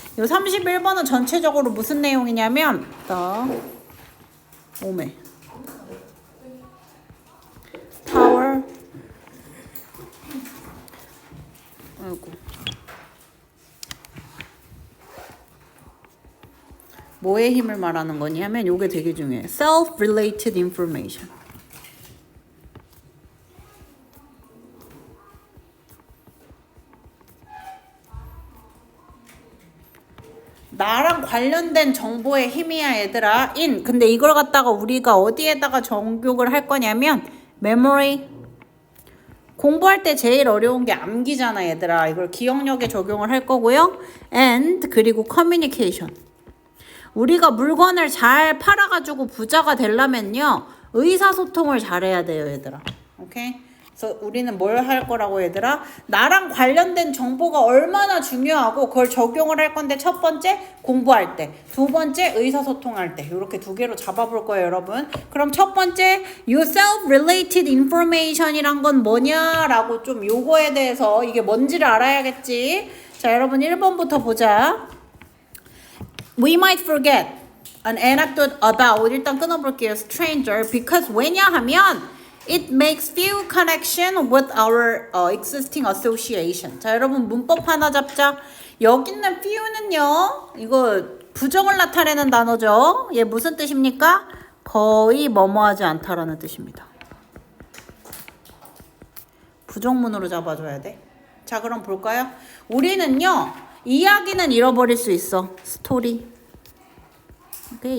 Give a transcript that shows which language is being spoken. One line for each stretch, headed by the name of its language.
Korean: 요 31번은 전체적으로 무슨 내용이냐면 오메 타워 아이고 뭐의 힘을 말하는 거냐면 요게 되게 중요해요.
English: Self-related information.
Korean: 나랑 관련된 정보의 힘이야, 얘들아. 근데 이걸 갖다가 우리가 어디에다가 적용을 할 거냐면 memory. 공부할 때 제일 어려운 게 암기잖아, 얘들아. 이걸 기억력에 적용을 할 거고요.
English: and
Korean: 그리고
English: communication.
Korean: 우리가 물건을 잘 팔아가지고 부자가 되려면요, 의사소통을 잘해야 돼요, 얘들아. 오케이? 그래서 우리는 뭘 할 거라고, 얘들아? 나랑 관련된 정보가 얼마나 중요하고 그걸 적용을 할 건데, 첫 번째 공부할 때, 두 번째 의사소통할 때, 이렇게 두 개로 잡아볼 거예요, 여러분. 그럼 첫 번째 you self-related information이란 건 뭐냐라고 좀 요거에 대해서 이게 뭔지를 알아야겠지. 자, 여러분 1번부터 보자.
English: We might forget an anecdote about,
Korean: 일단 끊어볼게요.
English: stranger, because
Korean: 왜냐하면
English: it makes few connection with our existing association.
Korean: 자, 여러분 문법 하나 잡자. 여기 있는 few는요, 이거 부정을 나타내는 단어죠. 얘 무슨 뜻입니까? 거의 뭐뭐하지 않다라는 뜻입니다. 부정문으로 잡아줘야 돼. 자, 그럼 볼까요? 우리는요, 이야기는 잃어버릴 수 있어. 스토리. 오케이?